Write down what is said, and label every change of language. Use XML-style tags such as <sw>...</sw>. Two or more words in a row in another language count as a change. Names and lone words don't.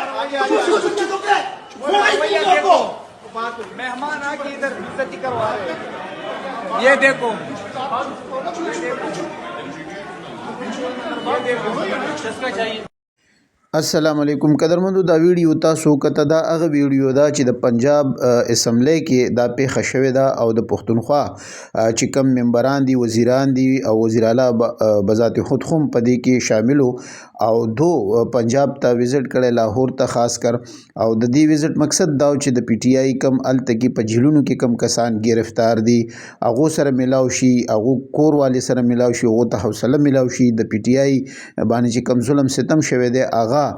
<ur>مہمان آکے ادھر عزتی کروا رہے ہیں. یہ دیکھو کس کا چاہیے.</ur> <ar>السلام عليكم</ar> <ps>कदरमندو دا ویډیو تاسو کته دا هغه ویډیو دا چې د پنجاب اسمبلی کې دا پیښه شوې ده او د پښتونخوا چې کم ممبران دي وزیران دي او وزیر اعلی بذات خود هم پدې کې شامل او دو پنجاب ته وزټ کړي لاهور ته خاص کر او د دې وزټ مقصد دا چې د پی ټی آی کم التکی په جیلونو کې کم کسان گرفتار دي هغه سره ملاو شي هغه کور والي سره ملاو شي هغه ته حوصله ملاو شي د پی ټی آی باندې چې کم ظلم ستم شوی دی هغه</ps>